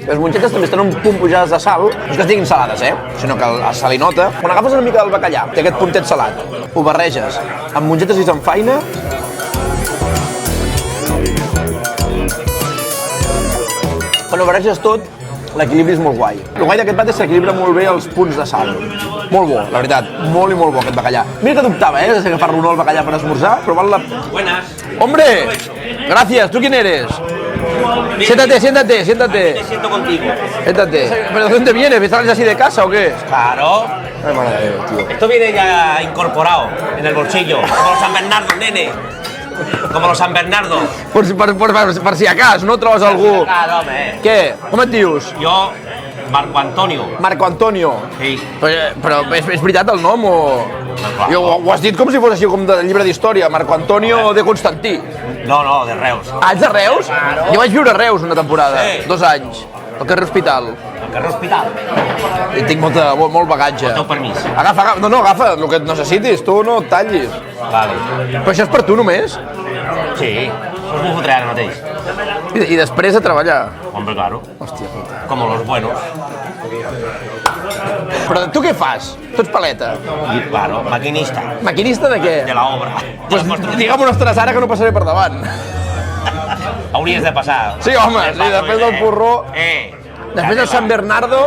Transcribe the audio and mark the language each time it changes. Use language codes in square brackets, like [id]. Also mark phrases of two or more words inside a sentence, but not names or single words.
[ca] Les mongetes també estan un punt pujades de sal, no és que estiguin salades, sinó que el salinota, quan agafes una mica del bacallà, té aquest puntet salat, ho barreges amb mongetes i samfaina, quan ho barreges tot, l'equilibri és molt guai. El guai d'aquest plat és que equilibra molt bé els punts de sal. Molt bo, la veritat, molt i molt bo aquest bacallà. Mira que dubtava, de si agafar-lo o no el bacallà per esmorzar, però val la... [es] Buenas. ¡Hombre! Gracias, ¿tú quién eres? Siéntate, siéntate, siéntate. Me siento contigo. Siéntate. ¿Pero de dónde vienes? ¿Sales así de casa o qué? Claro. Ay, madre de Dios, tío. Esto viene ya incorporado en el bolsillo. Como los San Bernardo, nene. Como los San Bernardo. [ca] Per si acas, no trobes algú... Claro, home. Què? Com et dius? Jo, Marco Antonio. Marco Antonio. Sí. Però és veritat el nom o...? Jo, ho has dit com si fos així com de llibre d'història. Marco Antonio de Constantí. No, de Reus. Ah, ets de Reus? Jo vaig viure a Reus una temporada, Sí. 2 anys, al carrer Hospital. Al carrer Hospital. I tinc molt bagatge. El teu permís. Agafa, no, agafa el que et necessitis, tu no et tallis. Vale. Però això és per tu només? Sí. Això m'ho fotré ara mateix. I després a treballar. [es] Hombre, claro. [ca] Hòstia puta. [es] Como los buenos. [ca] Però tu què fas? Tu ets paleta. [es] Y claro, maquinista. [ca] Maquinista de què? [es] De la obra. [ca] Pues digue'm una estona ara que no passaré per davant. Hauries de passar. Sí, home, sí, després del porró. Després de San Bernardo,